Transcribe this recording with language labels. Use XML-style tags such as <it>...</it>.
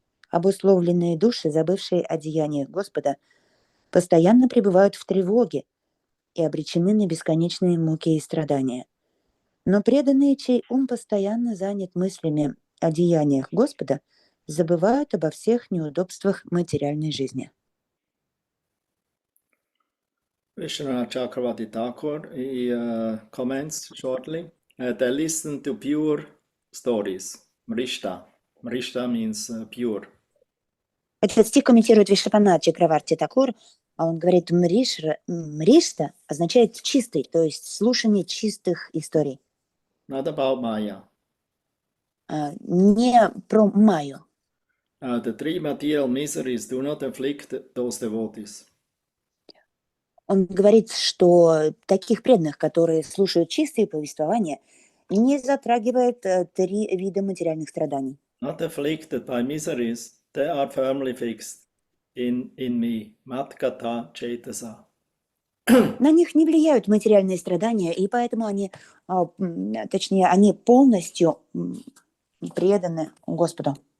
<ru>Обусловленные души, забывшие о деяниях Господа, постоянно пребывают в тревоге и обречены на бесконечные муки и страдания. Но преданные, чей ум постоянно занят мыслями о деяниях Господа, забывают обо всех неудобствах материальной жизни.</ru> <en>Vishwanath Chakravarti Thakur, he comments shortly. They listen to pure stories. Mrishta. Mrishta means pure.</en> <ru>Этот стих комментирует Вишванат Чакраварти Такур, а он говорит, мришта означает чистый, то есть слушание чистых историй.</ru> <en>Not about Maya.</en> <ru>Не про Майю.</ru> <en>The three material miseries do not afflict those devotees.</en> <ru>Он говорит, что таких преданных, которые слушают чистые повествования, не затрагивает 3 вида материальных страданий.</ru> <en>Not afflicted by miseries, they are firmly fixed in me.</en> <sa>Matkata Chetasa.</sa> <ru>На них не влияют материальные страдания, и поэтому они полностью преданы Господу.</ru>